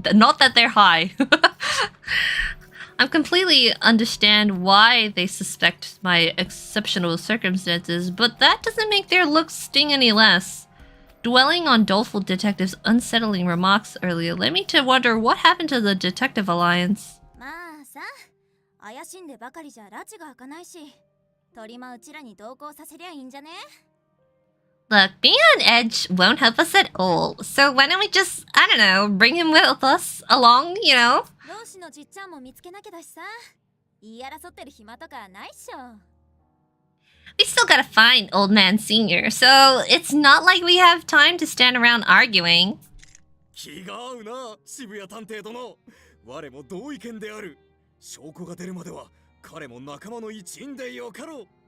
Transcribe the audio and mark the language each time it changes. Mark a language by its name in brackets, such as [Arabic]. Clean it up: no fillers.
[English] Not that they're high. I completely understand why they suspect my exceptional circumstances, but that doesn't make their looks sting any less. dwelling on doleful detective's unsettling remarks earlier led me to wonder what happened to the Detective Alliance. [Japanese] まあさ、怪しんでばかりじゃ拉致が開かないし、鳥間うちらに同行させりゃいいんじゃね? [English] Look, being on edge won't help us at all. So why don't we just, I don't know, bring him with us along, you know? [Japanese] 同志のじっちゃんも見つけなきゃだしさ、言い争ってる暇とかないっしょ。 [English] We still gotta find Old Man Senior, so it's not like we have time to stand around arguing. [Japanese] 気が合うな、渋谷探偵殿。我も同意見である。証拠が出るまでは彼も仲間の一員でよかろう。